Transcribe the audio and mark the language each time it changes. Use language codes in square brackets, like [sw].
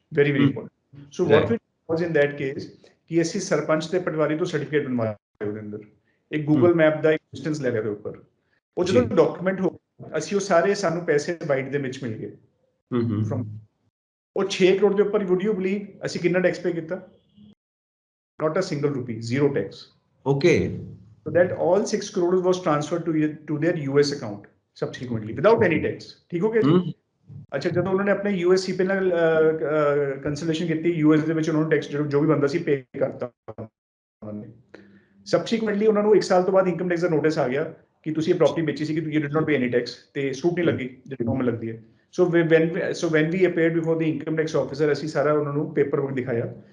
[en] Very very important. So what we was in that case [pa] ਕਿ ਅਸੀਂ ਸਰਪੰਚ ਤੇ ਪਟਵਾਰੀ ਤੋਂ ਸਰਟੀਫਿਕੇਟ ਬਣਵਾਇਆ ਉਹਦੇ ਅੰਦਰ, ਇੱਕ ਗੂਗਲ ਮੈਪ ਦਾ ਇੰਸਟੈਂਸ ਲੈ ਕੇ ਉੱਪਰ। ਉਹ ਜਦੋਂ ਡਾਕੂਮੈਂਟ ਹੋ, ਅਸੀਂ ਉਹ ਸਾਰੇ ਸਾਨੂੰ ਪੈਸੇ ਬਾਈਟ ਦੇ ਵਿੱਚ ਮਿਲ ਗਏ। ਉਹ 6 ਕਰੋੜ ਦੇ ਉੱਪਰ [en] would you believe [pa] ਅਸੀਂ ਕਿੰਨਾ ਟੈਕਸ ਪੇ ਕੀਤਾ? [en] Not a single rupee, zero tax. Okay. So that all 6 crores was transferred to their US account subsequently without any tax. [hi] ठीक हो गया जी? [pa] अच्छा, ਜਦੋਂ ਉਹਨਾਂ ਨੇ ਆਪਣੇ USC ਪਹਿਲਾਂ ਕੰਸਲਟੇਸ਼ਨ ਕੀਤੀ, US ਦੇ ਵਿੱਚ ਉਹਨਾਂ ਨੂੰ ਟੈਕਸ ਜੋ ਵੀ ਬੰਦਾ ਸੀ ਪੇ ਕਰਤਾ ਉਹਨਾਂ ਨੇ। ਸਬਸੀਕੁਐਂਟਲੀ ਉਹਨਾਂ ਨੂੰ 1 ਸਾਲ ਤੋਂ ਬਾਅਦ ਇਨਕਮ ਟੈਕਸ ਦਾ ਨੋਟਿਸ ਆ ਗਿਆ ਕਿ ਤੁਸੀਂ ਇਹ ਪ੍ਰਾਪਰਟੀ ਵੇਚੀ ਸੀ ਕਿ [en] you did not pay any tax, [pa] ਤੇ ਸਕੂਟਨੀ ਲੱਗੀ ਜਿਹੜੀ ਨੋਰਮਲ ਲੱਗਦੀ ਹੈ। [en] so when we appeared before the income tax officer, [pa] ਅਸੀਂ ਸਾਰਾ ਉਹਨਾਂ ਨੂੰ ਪੇਪਰ ਵਰਕ ਦਿਖਾਇਆ